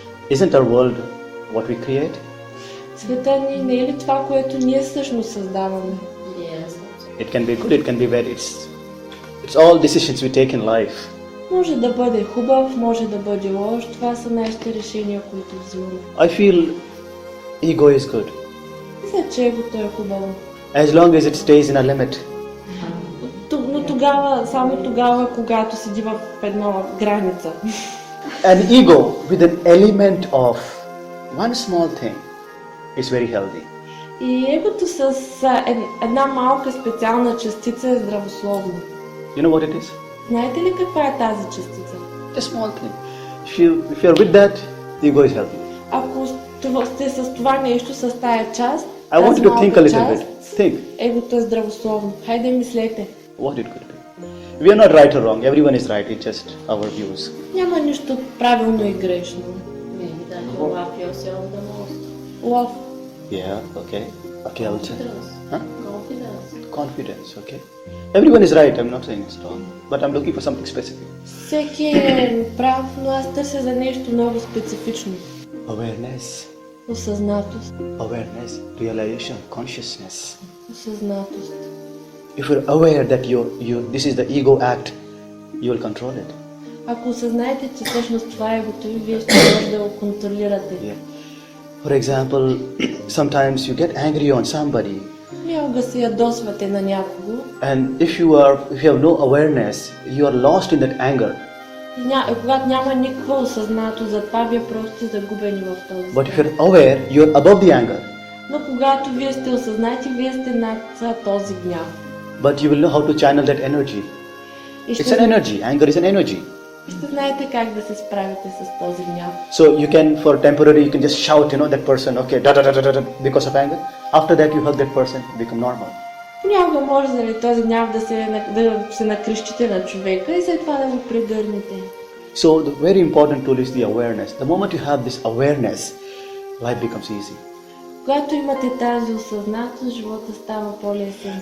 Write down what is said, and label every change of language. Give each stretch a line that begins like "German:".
English: Isn't our world what we create?
Bulgarian: Света ни не е ли това, което ние всъщност създаваме?
English: Yes. It can be good, it can be bad. It's all decisions we take in life.
Bulgarian: Може да бъде хубав, може да бъде лош. Това са нашите решения, които взимаме.
English: I feel ego is good
Bulgarian: Мисля, че егото е хубаво.
English: as long as it stays in a limit.
Bulgarian: Но тогава, само тогава, когато седи в една граница.
English: An ego with an element of one small thing is very healthy.
Bulgarian: И егото с една малка специална частица е здравословно.
English: You know what it is?
Bulgarian: Знаете ли каква е тази частица?
English: A small thing. If you're with that, the ego is healthy.
Bulgarian: Ако сте с това нещо, с тая част,
English: I want you to think a little bit. Think
Bulgarian: егото е здравословно. Хайде мислете.
English: what it could be. We are not right or wrong. Everyone is right. It's just our views.
Bulgarian: Няма нищо правилно и грешно.
English: Maybe that you love yourself the most. Лов. Yeah. Okay. Okay. I'll check. Confidence. Huh? Confidence. Confidence. Okay. Everyone is right. I'm not saying it's wrong, but I'm looking for something specific.
Bulgarian: Всеки е прав, но аз търся за нещо много специфично.
English: Awareness.
Bulgarian: Осъзнатост.
English: Awareness. Realization. Consciousness.
Bulgarian: Осъзнатост.
English: If you're aware that this is the ego act, you will control it.
Bulgarian: Ако осъзнаете, че всъщност това е егото ви, вие ще може да го контролирате.
English: Yeah. For example, sometimes you get angry on somebody,
Bulgarian: Някога се ядосвате на някого
English: and if you have no awareness, you are lost in that anger.
Bulgarian: и когато няма никаква осъзнато за това, вие просто сте загубени в този
English: But if
Bulgarian: свят.
English: you're aware, you're above the anger.
Bulgarian: Но когато вие сте осъзнати, вие сте над този гняв.
English: But you will know how to channel that energy.
Bulgarian: И
English: It's an energy. Anger is an energy.
Bulgarian: ще знаете как да се справите с този гняв.
English: So you can, for temporary, you can just shout, that person, okay, da da da da da, because of anger. After that, you hug that person, become normal.
Bulgarian: Понякога може заради този гняв да се накрещите на човека и след това да го прегърнете.
English: So the very important tool is the awareness. The moment you have this awareness, life becomes easy.
Bulgarian: Когато имате тази осъзнатост, живота става по-лесен.